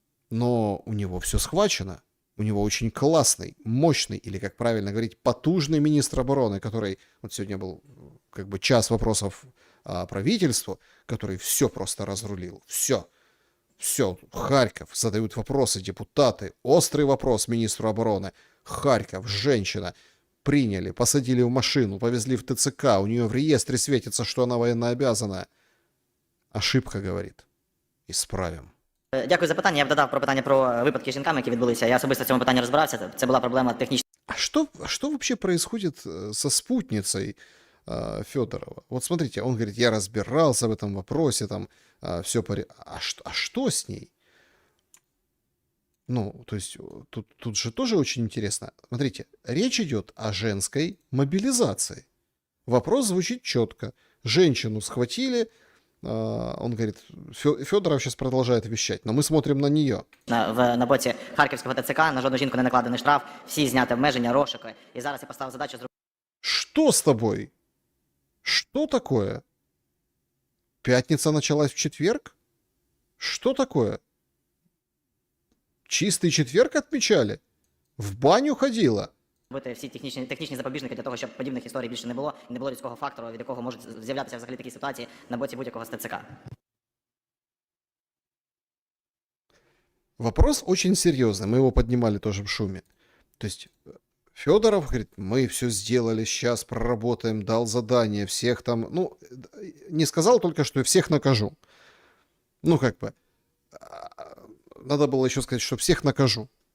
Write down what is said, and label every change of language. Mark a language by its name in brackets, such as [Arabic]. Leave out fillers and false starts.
[Russian] Но у него все схвачено. У него очень классный, мощный, или, как правильно говорить, потужный министр обороны, который, вот сегодня был как бы час вопросов правительству, который все просто разрулил. Все. Харьков. Задают вопросы депутаты. Острый вопрос министру обороны. Харьков. Женщина. Приняли, посадили в машину, повезли в ТЦК. У нее в реестре светится, что она военнообязанная. Ошибка, говорит. Исправим. [Ukrainian] Дякую за питання. Я б додав про питання про випадки з жінками, які відбулися. Я особисто в цьому питанні розбирався. Це була проблема технічна. [Russian] А что вообще происходит со спутницей Федорова? Вот смотрите, он говорит, я разбирался в этом вопросе, там все а что с ней? Ну, то есть тут же тоже очень интересно. Смотрите, речь идет о женской мобилизации. Вопрос звучит четко. Женщину схватили, Он говорит, Федоров сейчас продолжает вещать, но мы смотрим на нее. [Ukrainian] На боці Харківського ТЦК на жодну жінку не накладений штраф, всі зняти обмеження, розшуки. І зараз я поставив задачу зробити [Russian] Что с тобой? Что такое? Пятница началась в четверг? Что такое? Чистый четверг отмечали? В баню ходила? [Ukrainian] всі технічні запобіжники для того, щоб подібних історій більше не було, і не було людського фактору, від якого можуть з'являтися взагалі такі ситуації на боці будь-якого з ТЦК. [Russian] Вопрос очень серьезный, мы его поднимали тоже в шуме. То есть Федоров говорит, мы все сделали, сейчас проработаем, дал задание, всех там, ну, не сказал только, что я всех накажу. Ну, как бы, надо было еще сказать, что всех накажу.